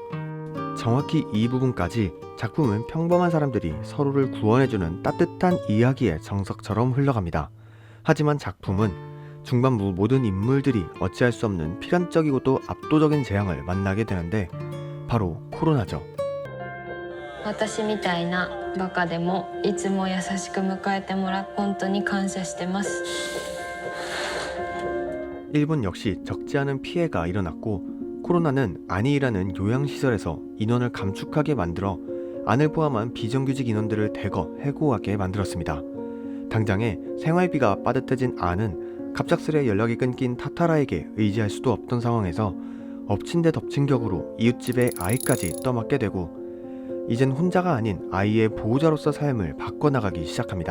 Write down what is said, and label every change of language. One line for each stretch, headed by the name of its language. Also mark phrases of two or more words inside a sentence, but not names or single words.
Korean: 정확히 이 부분까지 작품은 평범한 사람들이 서로를 구원해주는 따뜻한 이야기의 정석처럼 흘러갑니다. 하지만 작품은 중반부 모든 인물들이 어찌할 수 없는 필연적이고도 압도적인 재앙을 만나게 되는데 바로 코로나죠.
Japanese: 私みたいなバカでもいつも優しく迎えてもらって本当に感謝してます.
Korean: 일본 역시 적지 않은 피해가 일어났고 코로나는 안이라는 요양시설에서 인원을 감축하게 만들어 안을 포함한 비정규직 인원들을 대거 해고하게 만들었습니다. 당장에 생활비가 빠듯해진 안은 갑작스레 연락이 끊긴 타타라에게 의지할 수도 없던 상황에서 엎친 데 덮친 격으로 이웃집의 아이까지 떠맡게 되고 이젠 혼자가 아닌 아이의 보호자로서 삶을 바꿔나가기 시작합니다.